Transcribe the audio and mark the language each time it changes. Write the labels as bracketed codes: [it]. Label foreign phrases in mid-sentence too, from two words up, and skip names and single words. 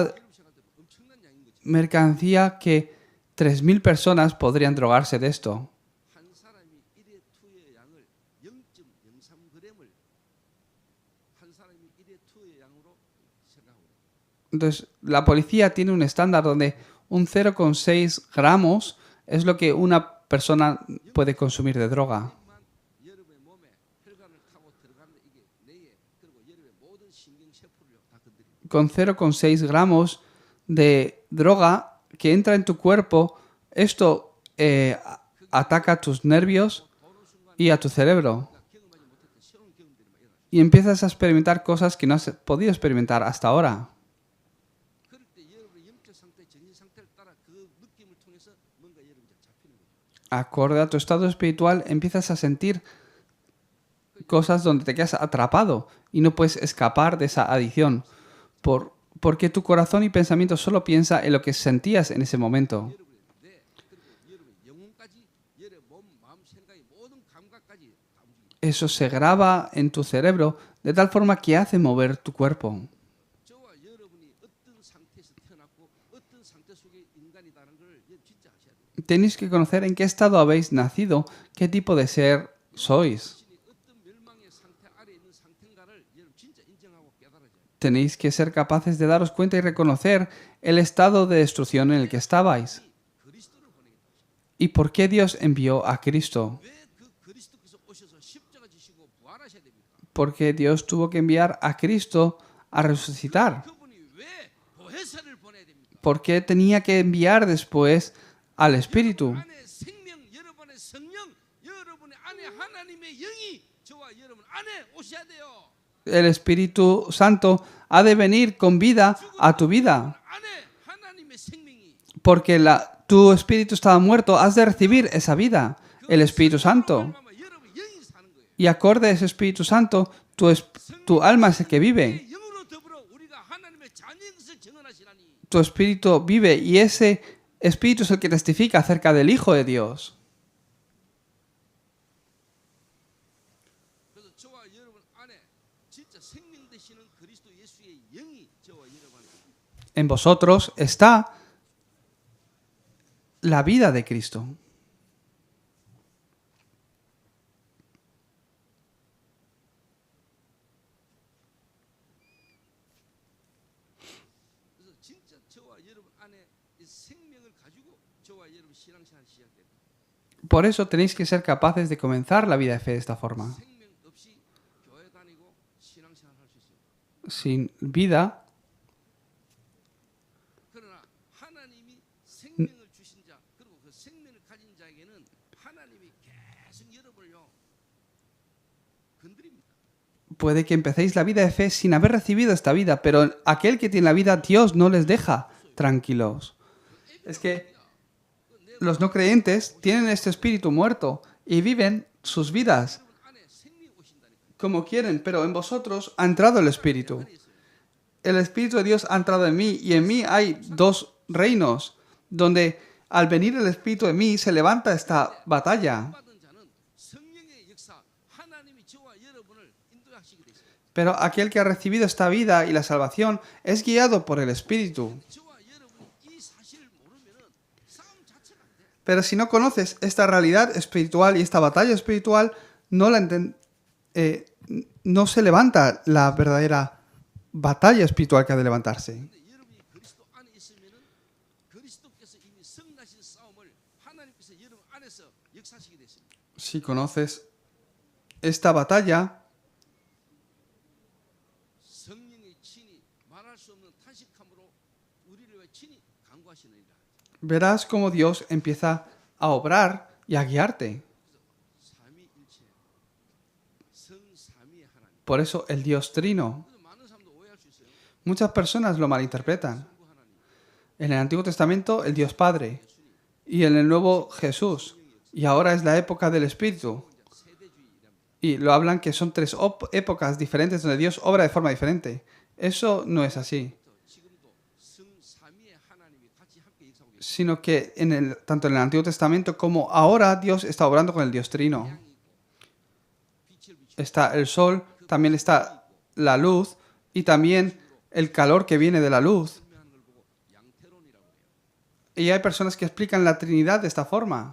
[ko] 여러분 생각할 때 엄청난 양인 거죠. [es] mercancía que 3.000 personas podrían drogarse de esto. [ko] 한 사람이 1회 투여의 양을 0.03g을 한 사람이 1회 투여의 양으로 생각하고 있어요. [es] Entonces, la policía tiene un estándar donde un 0,6 gramos es lo que una persona puede consumir de droga. [ko] 만 여러분의 몸에 혈관을 타고 들어가는데 이게 뇌에 그리고 여러분의 모든 신경 세포를 다 [es] con 0,6 gramos de droga que entra en tu cuerpo, esto ataca a tus nervios y a tu cerebro. [ko] 경험하지 못했던 새로운 경험들이 막 일어나죠. [es] Y empiezas a experimentar cosas que no has podido experimentar hasta ahora. [ko] 그럴 때 여러분의 영적 상태, 정신 상태를 따라 그 느낌을 통해서 뭔가 여러분이 잡히는 거죠. [es] Acorde a tu estado espiritual, empiezas a sentir cosas donde te quedas atrapado y no puedes escapar de esa adicción. Porque tu corazón y pensamiento solo piensa en lo que sentías en ese momento. [ko] 여러분의 뇌 그리고 여러분의 영혼까지 여러분의 몸, 마음, 생각의 모든 감각까지 다 움직입니다. [es] Eso se graba en tu cerebro de tal forma que hace mover tu cuerpo. [ko] 저와 여러분이 어떤 상태에서 태어났고 어떤 상태 속의 인간이다는 걸 여러분 진짜 아셔야 돼요. [es] Tenéis que conocer en qué estado habéis nacido, qué tipo de ser sois. [ko] 자신이 어떤 멸망의 상태 아래 있는 상태인가를 여러분 진짜 인정하고 깨달아져야 돼요. [es] Tenéis que ser capaces de daros cuenta y reconocer el estado de destrucción en el que estabais. [ko] 그리스도를 보내겠다. [es] ¿Y por qué Dios envió a Cristo? [ko] 왜 그 그리스도께서 오셔서 십자가 지시고 부활하셔야 됩니까? [es] Porque Dios tuvo que enviar a Cristo a resucitar. [ko] 그분이 왜 보혜사를 보내야 됩니까? [es] ¿Por qué tenía que enviar después al Espíritu? [ko] 안에 생명, 여러분의 성령, 여러분의 안에 하나님의 영이 저와 여러분 안에 오셔야 돼요. [es] El Espíritu Santo ha de venir con vida a tu vida. [ko] 안에 하나님의 생명이 [es] Porque tu espíritu estaba muerto, has de recibir esa vida, el Espíritu Santo. [ko] 얼마나 여러분 영이 사는 거예요. [es] Y acorde a ese Espíritu Santo, tu alma es el que vive. [ko] 영으로 더불어 우리가 하나님의 자녀인 것을 증언하시나니 [es] Tu espíritu vive y ese espíritu es el que testifica acerca del Hijo de Dios. [ko] 그래서 저와 여러분 안에 진짜 생명 되시는 그리스도 예수의 영이 저와 여러분 안에 [es] En vosotros está la vida de Cristo. [ko] 그래서 진짜 저와 여러분 안에 이 생명을 가지고 저와 여러분 신앙생활 시작됩니다. [es] Por eso tenéis que ser capaces de comenzar la vida de fe de esta forma. [ko] 생명 없이 교회 다니고 신앙생활 할 수 있어요. [es] Sin vida, [ko] 그러나 하나님이 생명을 주신 자 그리고 그 생명을 가진 자에게는 하나님이 계속 여러분을요 건드립니다. [es] puede que empecéis la vida de fe sin haber recibido esta vida, pero aquel que tiene la vida, Dios no les deja tranquilos. Es que los no creyentes tienen este espíritu muerto y viven sus vidas [ko] 여러분 안에 생명이 오신다니까요. [es] como quieren, pero en vosotros ha entrado el espíritu. El espíritu de Dios ha entrado en mí y en mí hay dos reinos donde al venir el espíritu de mí se levanta esta batalla. [ko] 받은 자는 성령의 역사 하나님이 저와 여러분을 인도하시게 되십니다. [es] Pero aquel que ha recibido esta vida y la salvación es guiado por el espíritu. [ko] 저와 여러분이 이 사실을 모르면은 싸움 자체가 안 돼. [es] Pero si no conoces esta realidad espiritual y esta batalla espiritual, no se levanta la verdadera batalla espiritual que ha de levantarse. [ko] 근데 여러분이 그리스도 안에 있으면은 그리스도께서 이미 승리하신 싸움을 하나님께서 여러분 안에서 역사하시게 됐습니다. [es] Si conoces esta batalla, [ko] 성령의 친히 말할 수 없는 탄식함으로 우리를 위해 친히 간구하시느니라. [es] verás cómo Dios empieza a obrar y a guiarte. [ko] 삼위일체 성삼위의 하나님. [es] Por eso el Dios Trino. [ko] 그래서 많은 사람도 오해할 수 있어요. [es] Muchas personas lo malinterpretan. [ko] 성부 하나님, [es] En el Antiguo Testamento, el Dios Padre. Y en el Nuevo, Jesús. Y ahora es la época del Espíritu. [ko] 세대주의랍니다. [es] Y lo hablan que son tres épocas diferentes donde Dios obra de forma diferente. Eso no es así. [ko] 지금도 성삼위의 하나님이 같이 함께 역사하고 계십니다. [es] Sino que tanto en el Antiguo Testamento como ahora Dios está obrando con el Dios Trino. [ko] 빛을 비추 [es] Está el sol, también está la luz y también el calor que viene de la luz. [ko] 설명하는 걸 보고 양태론이라고 해요. [es] Y hay personas que explican la Trinidad de esta forma.